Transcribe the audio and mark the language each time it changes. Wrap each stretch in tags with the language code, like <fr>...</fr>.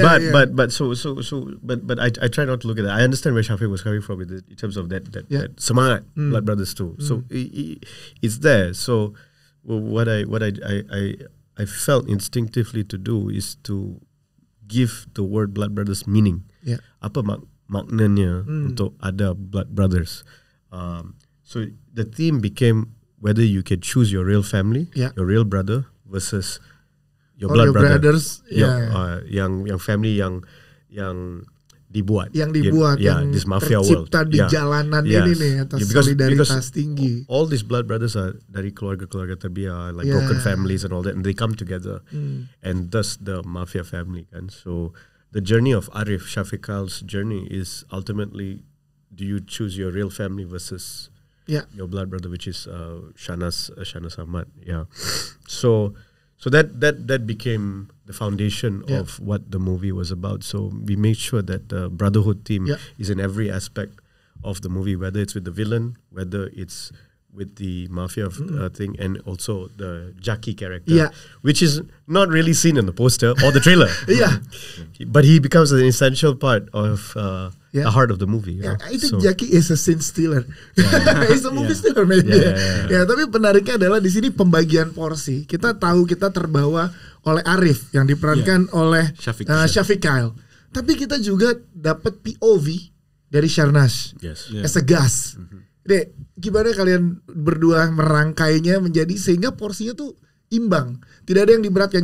<en>But I try not to look at that. I understand where Shafiq was coming from in terms of that semangat Blood Brothers too. So it's there. So what I felt instinctively to do is to give the word Blood Brothers meaning.</en> <ms>Apa maknanya untuk ada Blood Brothers.</ms> <en>So the theme became whether you can choose your real family, your real brother versus your blood brother. Brothers,</en> <ms>yang family yang dibuat. Yang</ms> <en>this mafia world.</en> <ms>Tercipta di jalanan ini nih atas solidaritas tinggi.</ms> <en>All these blood brothers are</en> <ms>dari keluarga-keluarga terbiar,</ms> <en>like broken families and all that, and they come together, and thus the mafia family. And so the journey of Arif, Shafiqail's journey is ultimately, do you choose your real family versus your blood brother, which is Shahnaz Ahmad. So that became the foundation of what the movie was about. So we made sure that the brotherhood theme is in every aspect of the movie, whether it's with the villain, whether it's with the mafia thing, and also the Jackie character, which is not really seen in the poster or the trailer. But he becomes an essential part of the heart of the movie. I think Jackie is a scene stealer. He's a movie stealer, maybe.</en> <id>Tapi penariknya adalah di sini pembagian porsi. Kita tahu kita terbawa oleh Arif yang diperankan oleh Shafiqail. Tapi kita juga dapat POV dari Shahnaz</id> <en>as a gas.</en> <id>Dek, gimana kalian berdua merangkainya menjadi sehingga porsinya tuh imbang, tidak ada yang diberatkan.</id>